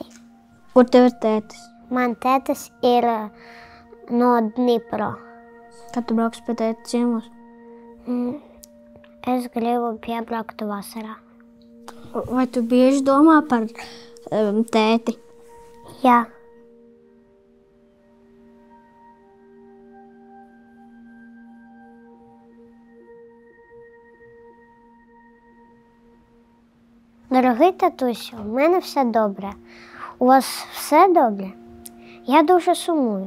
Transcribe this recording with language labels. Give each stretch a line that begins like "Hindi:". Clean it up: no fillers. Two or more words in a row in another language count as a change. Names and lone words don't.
Latvian: Kur tev ir tētis? Man tētis ir no Dnipro. Kad tu brauks pie tēta ciemos? Es gribu piebraukt vasarā. Vai tu bieži domā par tēti? Jā.
Ukrainian: Дорогий татусю, у мене все добре. У вас все добре? Я дуже сумую.